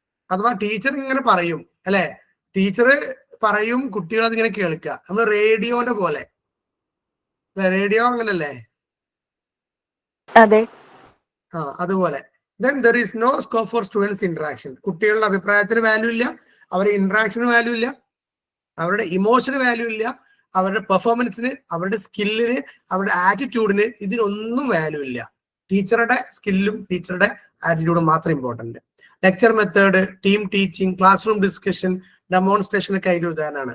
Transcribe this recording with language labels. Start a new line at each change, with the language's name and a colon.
Malayalam: അഥവാ ടീച്ചർ ഇങ്ങനെ പറയും അല്ലെ, ടീച്ചർ പറയും, കുട്ടികൾ അതിങ്ങനെ കേൾക്കുക. നമ്മൾ റേഡിയോന്റെ പോലെ, റേഡിയോ അങ്ങനല്ലേ? അതെ, അതുപോലെ.
English: Then there is no scope for students interaction.
Malayalam: കുട്ടികളുടെ അഭിപ്രായത്തിന് വാല്യൂ ഇല്ല, അവരുടെ ഇന്ററാക്ഷന് വാല്യൂ ഇല്ല, അവരുടെ ഇമോഷന് വാല്യൂ ഇല്ല, അവരുടെ പെർഫോമൻസിന്, അവരുടെ സ്കില്ലിന്, അവരുടെ ആറ്റിറ്റ്യൂഡിന്, ഇതിനൊന്നും വാല്യൂ ഇല്ല. ടീച്ചറുടെ സ്കില്ലും ടീച്ചറുടെ ആറ്റിറ്റ്യൂഡും മാത്രം important. Lecture method, team teaching, class room discussion, demonstration ഒക്കെ അതിന്റെ ഉദാഹരണമാണ്.